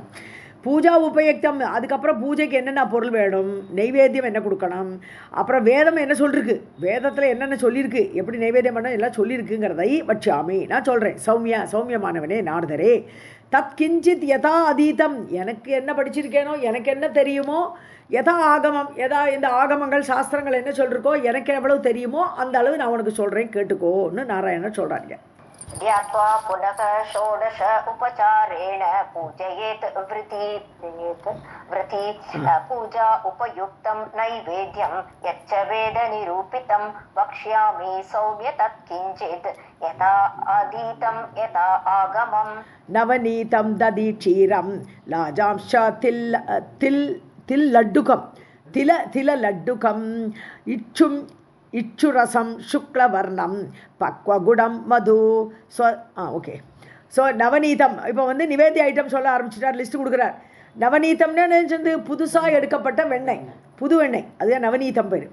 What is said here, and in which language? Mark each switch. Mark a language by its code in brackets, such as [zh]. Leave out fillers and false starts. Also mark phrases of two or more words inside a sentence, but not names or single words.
[sa] पूजा उपयुक्तम् [ta] அதுக்கப்புறம் பூஜைக்கு என்னென்ன பொருள் வேணும், நைவேத்தியம் என்ன கொடுக்கணும், அப்புறம் வேதம் என்ன சொல்லிருக்கு, வேதத்தில் என்னென்ன சொல்லியிருக்கு, எப்படி நைவேத்தியம் பண்ண எல்லாம் சொல்லியிருக்குங்கிறதை வச்சாமே நான் சொல்கிறேன். சௌமியமானவனே நாரதரே [sa] तत् किञ्चित् यथा अधीतम् [ta] எனக்கு என்ன படிச்சிருக்கேனோ எனக்கு என்ன தெரியுமோ [sa] यथा आगमम् [ta] இந்த ஆகமங்கள் சாஸ்திரங்கள் என்ன சொல்லிருக்கோ எனக்கு எவ்வளவு தெரியுமோ அந்த அளவு நான் உனக்கு சொல்கிறேன் கேட்டுக்கோன்னு நாராயணன் சொல்கிறாங்க. [sa] ध्यात्वा पुनः षोडश उपचारेण पूजयेत् व्रती पूजा उपयुक्तं नैवेद्यं यच्च वेदनिरूपितं वक्ष्यामि सौम्य तत्किञ्चित् यथा आदीतं यथा आगमम् नवनीतं दधि क्षीरं लाजांश तिल लड्डुकम् इक्षुरसं शुक्लवर्णं पक्वगुडं मधु ஓகே. [ta] ஸோ நவநீதம் இப்போ வந்து நிவேத்திய ஐட்டம் சொல்ல ஆரம்பிச்சிட்டார், லிஸ்ட்டு கொடுக்குறார். நவநீதம்னு நினச்சது புதுசாக எடுக்கப்பட்ட வெண்ணெய், புது வெண்ணெய், அதுதான் நவநீதம் பேர்.